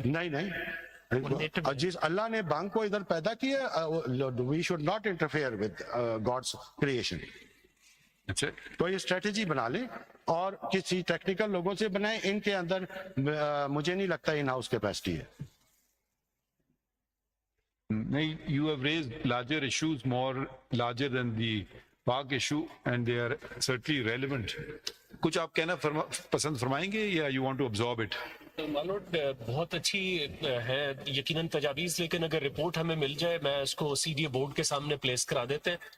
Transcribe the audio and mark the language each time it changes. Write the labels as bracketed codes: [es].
[ur] نہیں نہیں، جس اللہ نے بھنگ کو ادھر پیدا کیا، [en] We should not interfere with God's creation. [ur] اچھا، تو یہ اسٹریٹجی بنا لیں اور کسی ٹیکنیکل لوگوں سے بنائیں. ان کے اندر مجھے نہیں لگتا ان ہاؤس کیپیسٹی ہے. نہیں، [en] you have raised larger issues, more larger than the Pak issue, and they are certainly relevant. [ur] کچھ آپ کہنا پسند فرمائیں گے یا [en] you want to absorb it? [ur] مالوٹ بہت اچھی ہے یقیناً تجاویز، لیکن اگر رپورٹ ہمیں مل جائے میں اس کو سی ڈی اے بورڈ کے سامنے پلیس کرا دیتے ہیں.